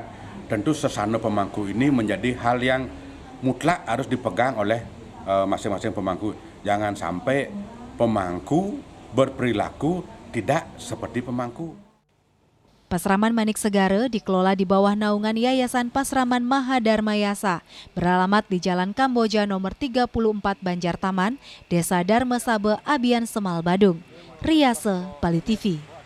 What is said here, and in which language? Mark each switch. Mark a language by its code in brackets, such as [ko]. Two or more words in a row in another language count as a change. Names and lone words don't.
[id] Tentu sesana pemangku ini menjadi hal yang mutlak harus dipegang oleh masing-masing pemangku. Jangan sampai pemangku berperilaku tidak seperti pemangku. Pasraman Manik Segara dikelola di bawah naungan Yayasan Pasraman Mahadarmayasa, beralamat di Jalan Kamboja nomor 34 Banjar Taman, Desa Darmosaba, Abian Semal, Badung. Riase, Bali TV.